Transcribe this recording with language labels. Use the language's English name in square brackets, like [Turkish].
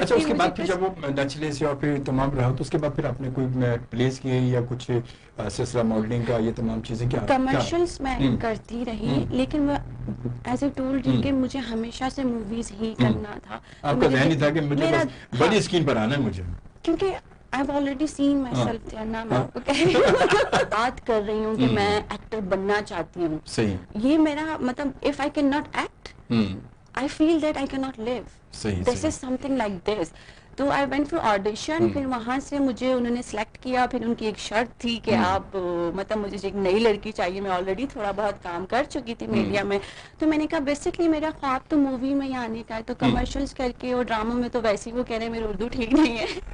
[Urdu] اچھا اس کے بعد پھر جب وہ نیچرلی سے اور پھر تمام رہا تو اس کے بعد پھر آپ نے کوئی پلیس کیے یا کچھ سلسلہ ماڈلنگ کا, یہ تمام چیزیں کیا کمرشلس میں کرتی رہی, لیکن وہ [English] as a told [Urdu] کہ مجھے ہمیشہ سے موویز ہی کرنا تھا. آپ کا ذہن ہی تھا کہ مجھے بس بڑی اسکرین پر آنا ہے مجھے, کیونکہ [English] I've already seen myself there. [Urdu] نا میں آپ کو کہہ رہی ہوں, بات کر رہی ہوں کہ میں ایکٹر بننا چاہتی ہوں. صحیح. یہ میرا مطلب [English] if I cannot act, I feel that I cannot live. This is something like this. [Urdu] تو [English] I went for audition, [Urdu] پھر وہاں سے مجھے انہوں نے سلیکٹ کیا. پھر ان کی ایک شرط تھی کہ آپ مطلب مجھے ایک نئی لڑکی چاہیے. میں آلریڈی تھوڑا بہت کام کر چکی تھی میڈیا میں, تو میں نے کہا بیسکلی میرا خواب تو مووی میں ہی آنے کا ہے. تو کمرشلس کر کے اور ڈراموں میں تو ویسے ہی وہ کہہ رہے ہیں میری اردو ٹھیک نہیں ہے.